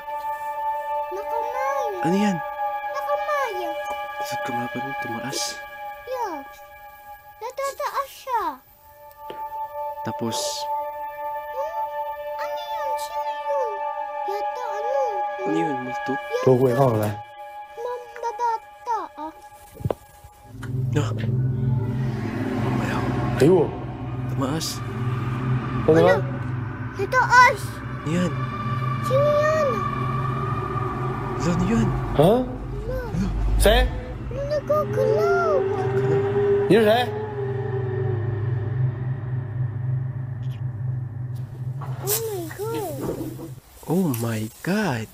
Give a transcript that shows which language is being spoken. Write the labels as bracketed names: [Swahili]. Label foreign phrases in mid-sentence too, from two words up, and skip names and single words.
[Filipino] Nakamay. ano yan? Nakamay. Saan ka nga pa nun tumaas? Yeah. Natataas siya. Tapos, Ano yun? Sino yun? Yata ano? ano yun, multo? [Chinese] 都会后来。 [Filipino] Mambabata ah. No. Ayaw, [Chinese] 哎呦， [Filipino] tumaas. [Chinese] 怎么了？ [Filipino] Nataas. Ano yan? Sino yan? Ano yan? [Chinese] 啊？谁？ [Filipino] Ano nagagalaw. [Chinese] 你是谁？ [English] Oh my God.